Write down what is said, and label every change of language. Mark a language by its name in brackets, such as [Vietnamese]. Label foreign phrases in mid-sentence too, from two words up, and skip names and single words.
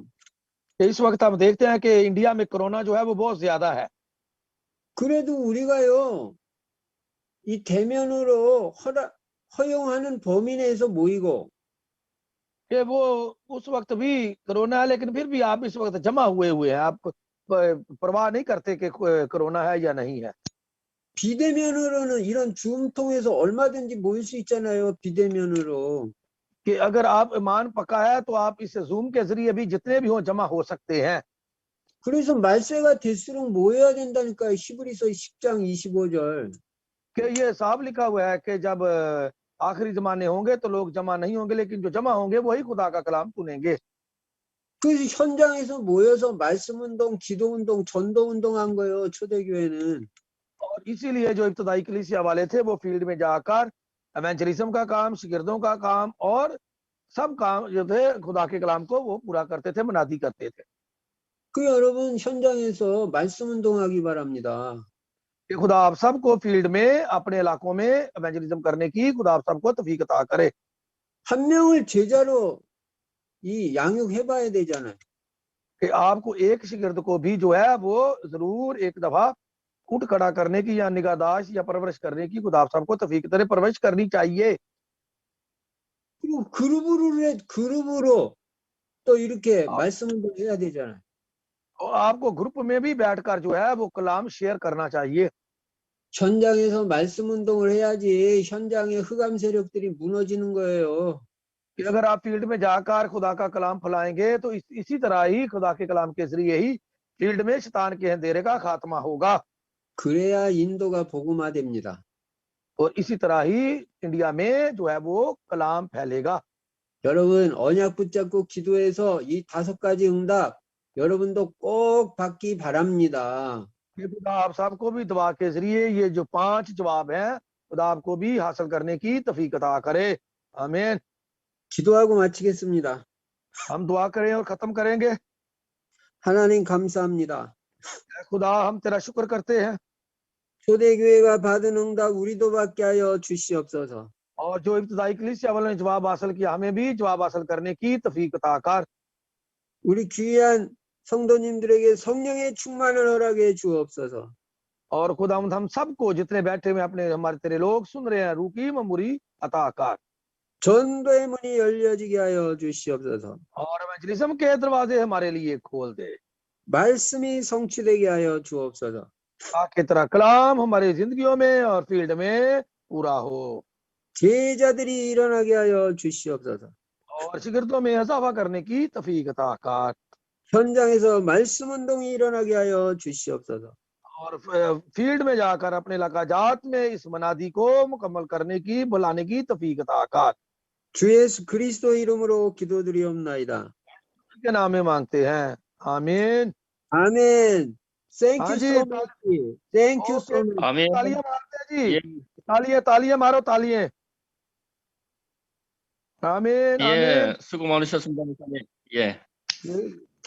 [Hindi] इस वक्त हम देखते हैं कि इंडिया में कोरोना जो है वो बहुत ज्यादा है। [Korean] 그래도 우리가요, 이 대면으로 허용하는 범위 내에서 모이고. [Hindi] कि वो उस वक्त भी कोरोना है लेकिन फिर भी आप इस वक्त जमा हुए हैं, आप परवाह नहीं करते कि कोरोना है या नहीं है। [Korean] 비대면으로는 이런 줌 통해서 얼마든지 모일 수 있잖아요. 비대면으로. [Hindi] कि अगर आप ईमान पक्का है तो आप इस जूम के जरिए भी जितने भी हो जमा हो सकते हैं। [Korean] 그래서 말세가 될수록 모여야 된다니까요. 히브리서 10장 25절. [Hindi] कि ये साफ लिखा हुआ है कि जब आखिरी जमाने होंगे तो लोग जमा नहीं होंगे, लेकिन जो जमा होंगे वही खुदा का कलाम सुनेंगे। [Korean] 그래서 현장에서 모여서 말씀 운동, 기도 운동, 전도 운동한 거예요. 초대교회는. [Hindi] और इसीलिए जो इब्तदाई कलीसिया वाले थे वो फील्ड में जाकर एवेंजलिज्म का काम, शिगिर्दों का काम और सब काम जो थे खुदा के कलाम को वो पूरा करते थे, मुनादी करते थे। [Korean] 그 여러분 현장에서 말씀 운동하기 바랍니다. [Hindi] कि खुदा आप सबको फील्ड में, अपने इलाकों में एवेंजलिज्म करने की खुदा आप सबको तौफीक अता करे। [Korean] 한 명을 제자로 이 양육해봐야 되잖아요. [Hindi] कि आपको एक शिगिर्द को भी जो है वो जरूर एक दफा उठ खड़ा करने की या निगाहदाश्त या परवरिश करने की खुदा आप सबको तौफीक तरह परवरिश करनी चाहिए। [Korean] 그리고 그룹으로 또 이렇게 [Hindi] आप, [Korean] 말씀 운동해야 되잖아요. [Hindi] और आपको ग्रुप में भी बैठकर जो है वो कलाम शेयर करना चाहिए। [Korean] 현장에서 말씀 운동을 해야지 현장의 흑암 세력들이 무너지는 거예요. [Hindi] कि अगर आप फील्ड में जाकर खुदा का कलाम फैलाएंगे तो इसी तरह ही खुदा के कलाम के जरिए ही फील्ड में शैतान के अंधेरे का खात्मा होगा। [Korean] 그래야 인도가 복음화됩니다. [Hindi] और इसी तरह ही इंडिया में जो है वो कलाम फैलेगा। [Korean] 여러분 언약 붙잡고 기도해서 이 5가지 응답 여러분도 꼭 받기 바랍니다. [Hindi] ये खुदा आप सबको भी दुआ के जरिए ये जो 5 जवाब हैं खुदा आपको भी हासिल करने की तौफीक अता करे। आमीन। [Korean] 기도하고 마치겠습니다. [Hindi] हम दुआ करें और खत्म करेंगे। [Korean] 하나님 감사합니다. [Hindi] खुदा हम तेरा शुक्र करते हैं [Korean] 초대교회가 받은 응답 우리도 받게 하여 주시옵소서. [Hindi] और जो इब्तदाई कलीसिया वालों ने जवाब हासिल किया हमें भी जवाब हासिल करने की तौफीक अता कर। [Korean] 우리 귀한 성도님들에게 성령의 충만을 허락해 주옵소서. [Hindi] और खुदा हम सबको जितने बैठे हुए अपने हमारे तेरे लोग सुन रहे हैं रूह की ममूरी अता कर। [Korean] 전도의 문이 열려지게 하여 주시옵소서. [Hindi] और एवेंजलिज्म के दरवाजे हमारे लिए खोल दे [Korean] 말씀이 성취되게 하여 जु옵소서. [Hindi] ताकि तेरा कलाम हमारी जिंदगियों में और फील्ड में पूरा हो [Korean] 제자들이 일어나게 하여 주시옵소서. [Hindi] और शिगिर्दों में इजाफा करने की तौफीक अता कर। [Korean] 현장에서 말씀 운동이 일어나게 하여 주시옵소서. [Hindi] और फील्ड में जाकर अपने इलाका जात में इस मनादी को मुकम्मल करने की बुलाने की तौफीक अता कर। [Korean] 주 예수 그리스도 이름으로 기도드리옵나이다. [Hindi] के नाम में मांगते हैं। आमीन। [Korean] 아멘. [English] Thank [Hindi] हाँ [English] you [Hindi] जी, [English] so much. Thank you so much. [Korean] 아멘. [Hindi] तालियां मारते हैं जी। [Korean] 예, [Hindi] तालियां मारो तालियां। आमीन आमीन। [Korean] 예, 수고 많으셨습니다, 목사님. 예. 네.